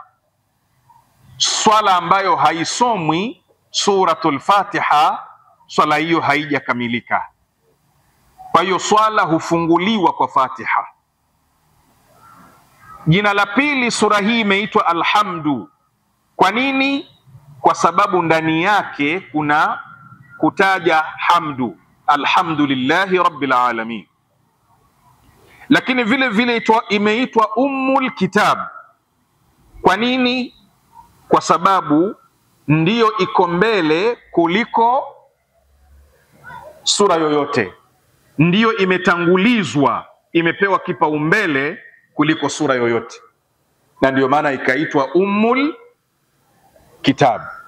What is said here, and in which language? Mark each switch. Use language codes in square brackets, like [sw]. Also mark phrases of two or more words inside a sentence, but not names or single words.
[sw] Swala ambayo haisomwi suratul Fatiha, swala hiyo haijakamilika. Kwa hiyo swala hufunguliwa kwa Fatiha. Jina la pili, sura hii imeitwa Alhamdu. Kwa nini? Kwa sababu ndani yake kuna kutaja hamdu, [ar] الحمد لله رب العالمين. [sw] Lakini vile vile imeitwa Ummul Kitab. Kwa nini? Kwa sababu ndiyo iko mbele kuliko sura yoyote, ndiyo imetangulizwa, imepewa kipaumbele kuliko sura yoyote, na ndiyo maana ikaitwa Ummul Kitab.